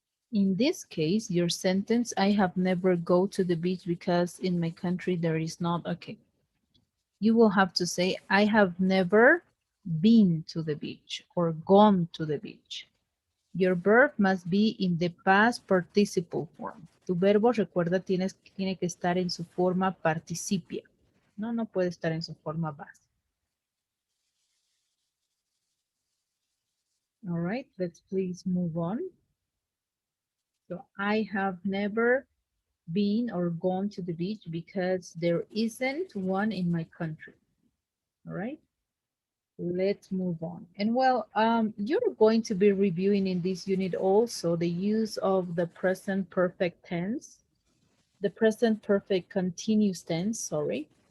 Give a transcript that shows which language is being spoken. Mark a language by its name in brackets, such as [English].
[English] In this case, your sentence, I have never go to the beach because in my country there is not, okay. You will have to say, I have never been to the beach or gone to the beach. Your verb must be in the past participle form. [Spanish] Tu verbo, recuerda, tiene que estar en su forma participia. No, no puede estar en su forma base. [English] All right, let's please move on. So I have never been or gone to the beach because there isn't one in my country. All right, let's move on. And well, you're going to be reviewing in this unit also the use of the present perfect tense, the present perfect continuous tense, sorry.